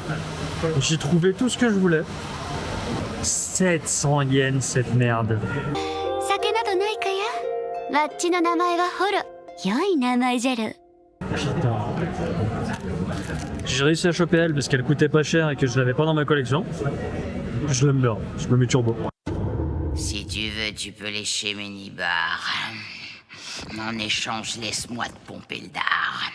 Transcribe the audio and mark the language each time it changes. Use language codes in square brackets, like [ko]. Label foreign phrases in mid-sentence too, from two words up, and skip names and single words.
[fr] J'ai trouvé tout ce que je voulais. 700 yens cette merde. [ja] 酒などないかや。わっちの名前はホロ。良い名前じゃる。 [fr] Putain. j'ai réussi à choper elle parce qu'elle coûtait pas cher et que je l'avais pas dans ma collection. Je l'aime bien, je me mets turbo. Si tu veux, tu peux lécher mes nibards. En échange, laisse-moi te pomper le dard.